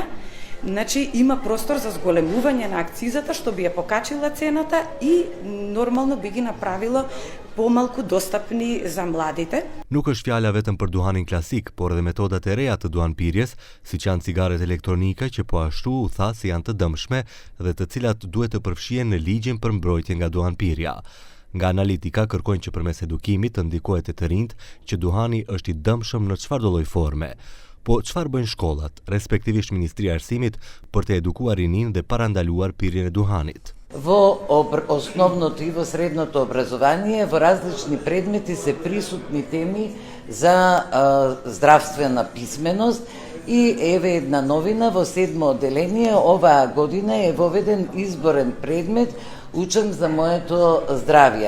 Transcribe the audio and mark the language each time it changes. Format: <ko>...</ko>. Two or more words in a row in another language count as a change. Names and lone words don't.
<mk>Значи има простор за зголемување на акцизата што би ја покачила цената и нормално би ги направило помалку достапни за младите.</mk> <sq>Nuk është fjala vetëm për duhanin klasik, por edhe metodat e reja të duhanpirjes, siç janë cigaret elektronike që po ashtu u tha se janë të dëmshme dhe të cilat duhet të përfshihen në ligjin për mbrojtje nga duhanpirja. Nga Analitika kërkojnë që përmes edukimit të ndikohet të rinjt që duhani është i dëmshëm në çfarëdo lloj forme. Po çfarë bëjnë shkollat, respektivisht Ministria e Arsimit, për të edukuar rinin dhe parandaluar pirjen e duhanit?</sq> <mk>Во основното и во средното образование во различни предмети се присутни теми за здравствена писменост и еве една новина во 7 одделение оваа година е воведен изборен предмет Учам за моето здравје.</mk>